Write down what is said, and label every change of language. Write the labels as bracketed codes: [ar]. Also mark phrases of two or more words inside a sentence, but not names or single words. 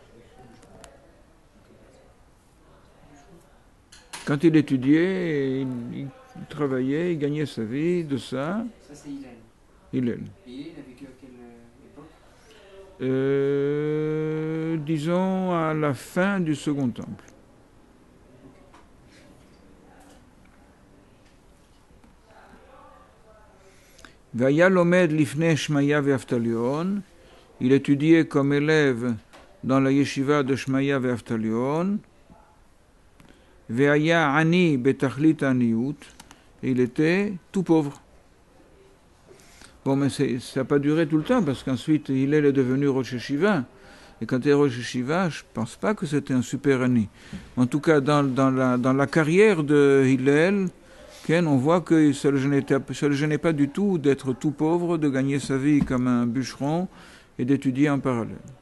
[fr] Quand il étudiait, il travaillait, il gagnait sa vie de ça. Ça, c'est Hillel. Hillel. Et Hillel, il a vécu à quelle époque? Disons à la fin du Second Temple. [he] ויהי לומד לפני שמעיה ואבטליון. [fr] Il étudiait comme élève dans la yeshiva de Shmaya ve'Aftalion. [he] והיה עני בתכלית עניות. [fr] Et il était tout pauvre. Bon, mais ça n'a pas duré tout le temps, parce qu'ensuite, Hillel est devenu [he] ראש ישיבה. [fr] Et quand il est [he] ראש ישיבה, [fr] je ne pense pas que c'était un super ani. En tout cas, dans la carrière de Hillel, on voit que ça ne le gênait pas du tout d'être tout pauvre, de gagner sa vie comme un bûcheron et d'étudier en parallèle.